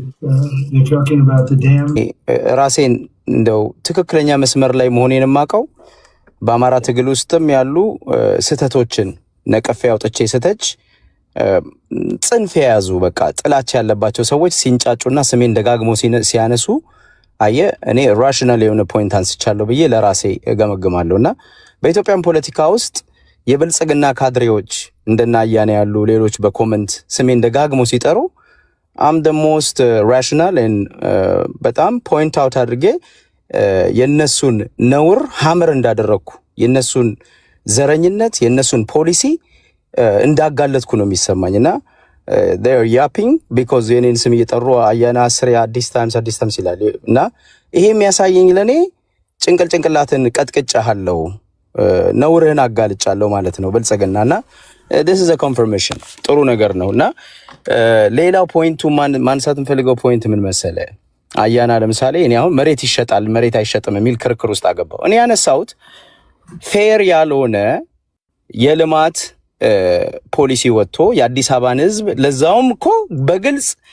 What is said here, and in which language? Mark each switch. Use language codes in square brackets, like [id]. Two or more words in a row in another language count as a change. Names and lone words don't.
[am] ራሴን እንደው ትክክለኛ መስመር ላይ መሆኔን የማውቀው በአማራ ትግል ውስጥም ያሉ ስህተቶችን ነቀፌ አውጥቼ ስተች ጽንፍ የያዙ በቃ ጥላቻ ያለባቸው ሰዎች ሲንጫጩና ስሜን ደጋግሞ ሲያነሱ አየ እኔ ራሽናል የሆነ ፖይንት አንስቻለሁ ብዬ ለራሴ እገመግማለሁና በኢትዮጵያን ፖለቲካ ውስጥ የብልጽግና ካድሬዎች እንደና አያና ያሉ ሌሎች በኮመንት ስሜን ደጋግሞ ሲጠሩ አም [en] the most rational and [am] በጣም ፖይንት አውት አድርጌ የነሱን ነውር ሀመር እንዳደረኩ የነሱን ዘረኝነት የነሱን ፖሊሲ እንዳጋለጥኩ ነው የሚሰማኝና [en] they are yapping because [am] የኔን ስም እየጠሩ አያና አዲስ ታይምስ ይላል እና ይሄ የሚያሳየኝ ለኔ ጭንቅላትን ቀጥቅጫለሁ ነውርህን አጋልጫለሁ ማለት ነው ብልጽግናና [en] this is a confirmation [am] ጥሩ ነገር ነውና ሌላው ፖይንቱ ማንሳት እንፈልገው ፖይንት ምን መሰለ አያና ለምሳሌ እኔ አሁን መሬት ይሸጣል መሬት አይሸጥም የሚል ክርክር ውስጥ አገባው እኔ ያነሳሁት ፌር ያልሆነ የልማት ፖሊሲ ወጥቶ የአዲስ አበባን ህዝብ ለዛውም እኮ በግልጽ